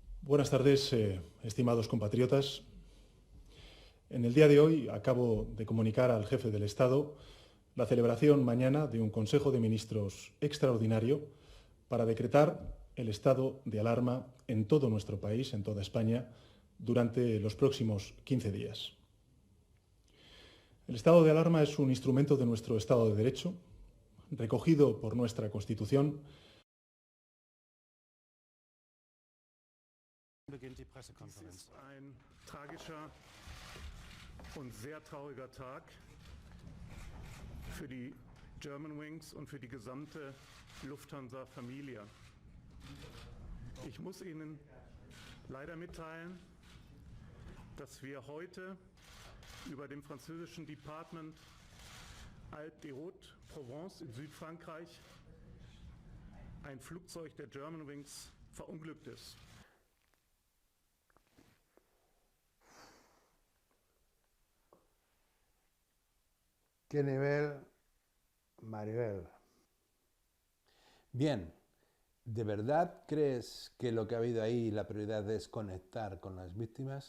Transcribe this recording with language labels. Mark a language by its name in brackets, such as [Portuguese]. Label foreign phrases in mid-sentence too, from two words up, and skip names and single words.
[Spanish] Buenas tardes, estimados compatriotas. En el día de hoy acabo de comunicar al jefe del Estado la celebración mañana de un Consejo de Ministros extraordinario para decretar el estado de alarma en todo nuestro país, en toda España, durante los próximos 15 días. El estado de alarma es un instrumento de nuestro Estado de Derecho, recogido por nuestra Constitución. [German] Beginnt die Pressekonferenz. Dies ist ein tragischer und sehr trauriger Tag für die Germanwings und für die gesamte Lufthansa-Familie. Ich muss Ihnen leider mitteilen, dass wir heute über dem französischen Departement Alpes-de-Haute-Provence in Südfrankreich ein Flugzeug der Germanwings verunglückt ist. [Spanish] ¿Qué nivel, Maribel? Bien, ¿de verdad crees que lo que ha habido ahí, la prioridad es conectar con las víctimas?